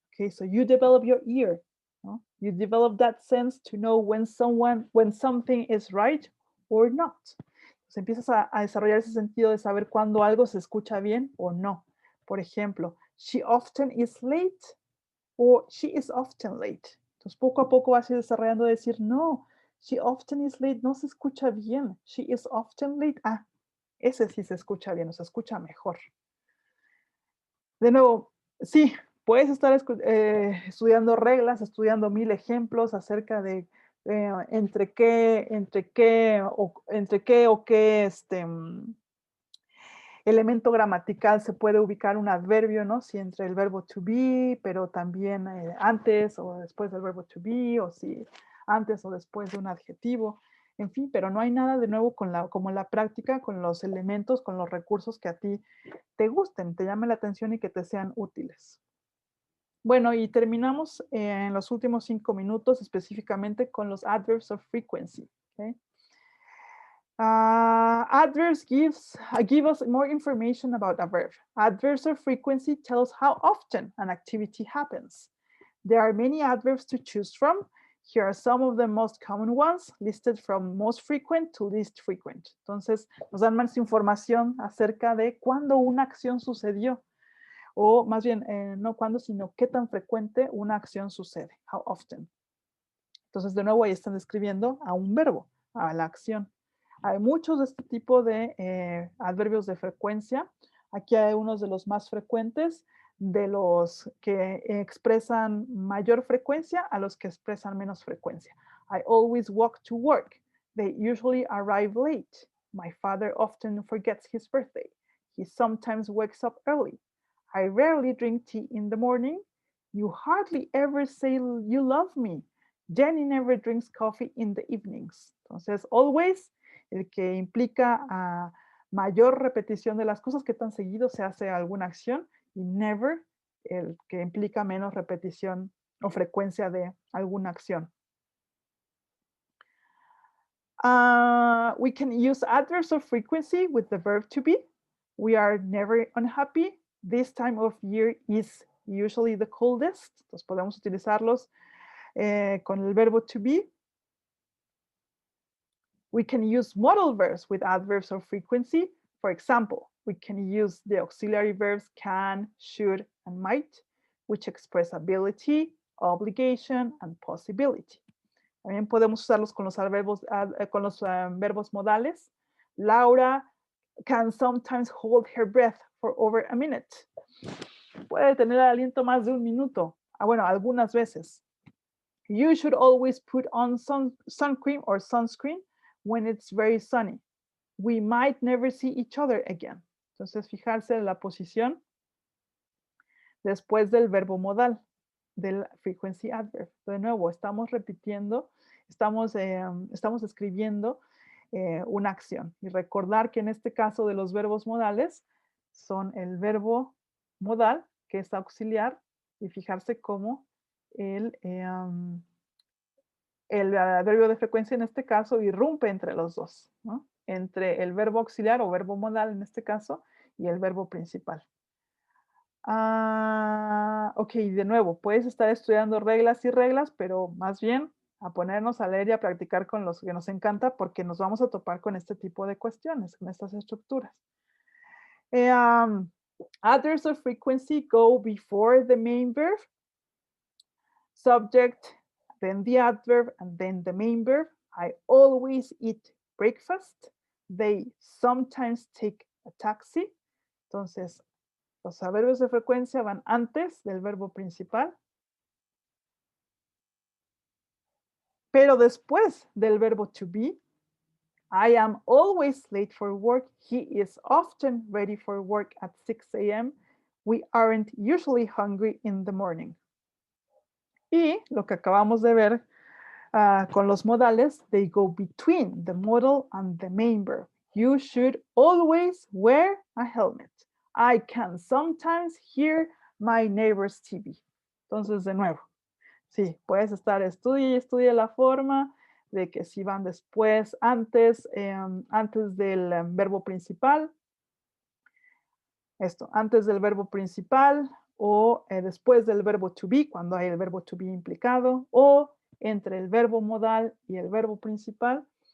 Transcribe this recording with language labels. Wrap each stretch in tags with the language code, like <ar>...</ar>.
<en>Okay, so you develop your ear.</en> <es>¿No?</es> <en>You develop that sense to know when something is right or not.</en> <es>Entonces empiezas a desarrollar ese sentido de saber cuándo algo se escucha bien o no. Por ejemplo,</es> <en>she often is late o she is often late.</en> <es>Entonces poco a poco vas a ir desarrollando de decir, no,</es> <en>she often is late,</en> <es>no se escucha bien.</es> <en>She is often late.</en> <es>Ese sí se escucha bien, o se escucha mejor. De nuevo, sí, puedes estar estudiando reglas, estudiando 1000 ejemplos acerca de entre qué o qué elemento gramatical se puede ubicar un adverbio, ¿no? Si entre el verbo to be, pero también antes o después del verbo to be, o si antes o después de un adjetivo. En fin, pero no hay nada de nuevo como la práctica, con los elementos, con los recursos que a ti te gusten, te llamen la atención y que te sean útiles. Bueno, y terminamos en los últimos 5 minutos específicamente con los adverbs of frequency.</es> <en>Okay? Adverbs give us more information about a verb. Adverbs of frequency tell us how often an activity happens. There are many adverbs to choose from. Here are some of the most common ones, listed from most frequent to least frequent.</en> <es>Entonces, nos dan más información acerca de cuándo una acción sucedió. O más bien, no cuándo, sino qué tan frecuente una acción sucede.</es> <en>How often.</en> <es>Entonces, de nuevo, ahí están describiendo a un verbo, a la acción. Hay muchos de este tipo de adverbios de frecuencia. Aquí hay unos de los más frecuentes. de los que expresan mayor frecuencia a los que expresan menos frecuencia.</es> <en>I always walk to work. They usually arrive late. My father often forgets his birthday. He sometimes wakes up early. I rarely drink tea in the morning. You hardly ever say you love me. Jenny never drinks coffee in the evenings.</en> <es>Entonces, always, el que implica mayor repetición de las cosas, que tan seguido se hace alguna acción, y never, el que implica menos repetición o frecuencia de alguna acción.</es> <en>We can use adverbs of frequency with the verb to be. We are never unhappy. This time of year is usually the coldest.</en> <es>Entonces podemos utilizarlos con el verbo to be.</es> <en>We can use modal verbs with adverbs of frequency. For example, we can use the auxiliary verbs can, should, and might, which express ability, obligation, and possibility.</en> <es>También podemos usarlos con los verbos modales.</es> <en>Laura can sometimes hold her breath for over a minute.</en> <es>Puede tener el aliento más de un minuto. Bueno, algunas veces.</es> <en>You should always put on sun cream or sunscreen when it's very sunny. We might never see each other again.</en> <es>Entonces, fijarse en la posición después del verbo modal, del frequency adverb. De nuevo, estamos repitiendo, estamos escribiendo una acción. Y recordar que en este caso de los verbos modales son el verbo modal, que es auxiliar, y fijarse cómo el adverbio de frecuencia en este caso irrumpe entre los dos, ¿no? Entre el verbo auxiliar o verbo modal en este caso y el verbo principal. Ok, de nuevo, puedes estar estudiando reglas y reglas, pero más bien a ponernos a leer y a practicar con los que nos encanta, porque nos vamos a topar con este tipo de cuestiones, con estas estructuras.</es> <en>Adverbs of frequency go before the main verb, subject, then the adverb, and then the main verb. I always eat breakfast. They sometimes take a taxi.</en> <es>Entonces, los adverbios de frecuencia van antes del verbo principal, pero después del verbo to be.</es> <en>I am always late for work. He is often ready for work at 6 a.m. We aren't usually hungry in the morning.</en> <es>Y lo que acabamos de ver con los modales,</es> <en>they go between the modal and the main verb. You should always wear a helmet. I can sometimes hear my neighbor's TV.</en> <es>Entonces, de nuevo, sí, puedes estar estudia la forma de que si van después, antes del verbo principal, antes del verbo principal, o después del verbo to be, cuando hay el verbo to be implicado, o entre el verbo modal y el verbo principal,</es>